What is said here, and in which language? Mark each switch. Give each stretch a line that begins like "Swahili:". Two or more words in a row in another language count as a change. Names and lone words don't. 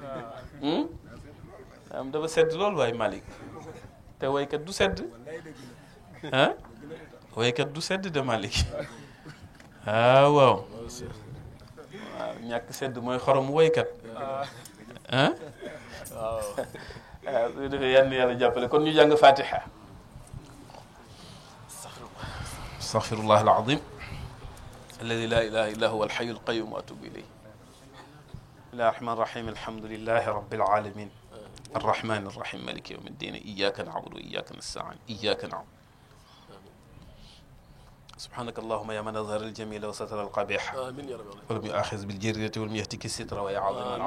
Wolof: am dafa sedd loolu waaye Malick te waykat du sedd waykat du sedd de Malick waaw waaw ñàkk sedd mooy xorom waykat waaw su defee yal na yàlla jàppale kon ñu jàng fatiha
Arabic: أستغفر الله العظيم الذي لا إله إلا هو الحي القيوم وأتوب إليه بسم الله الرحمن الرحيم الحمد لله رب العالمين الرحمن الرحيم مالك يوم الدين إياك نعبد وإياك نستعين إياك نعبد سبحانك اللهم يا من أظهر الجميل وستر القبيح آمين يا رب العالمين ولم يؤاخذ بالجريرة ولم يهتك الستر ويا عظيم العفو